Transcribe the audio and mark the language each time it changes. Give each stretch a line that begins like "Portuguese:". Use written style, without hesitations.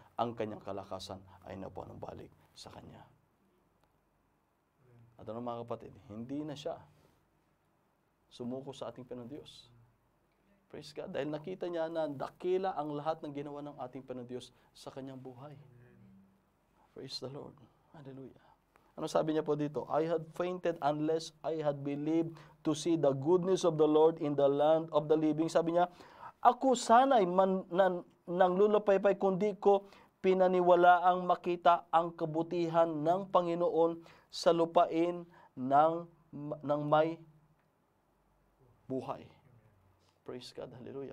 Filipino: Ang kanyang kalakasan ay napanumbalik sa kanya. At mga kapatid, hindi na siya sumuko sa ating Panginoong Diyos. Praise God. Dahil nakita niya na dakila ang lahat ng ginawa ng ating Panginoong Diyos sa kanyang buhay.
English: Praise the Lord. Hallelujah.
Filipino: Ano sabi niya po dito?
English: I had fainted unless I had believed to see the goodness of the Lord in the land of the living.
Filipino: Sabi niya, ako sana'y nang lulupaypay kundi ko pinaniwalaang makita ang kabutihan ng Panginoon sa lupain ng may buhay.
English: Praise God. Hallelujah.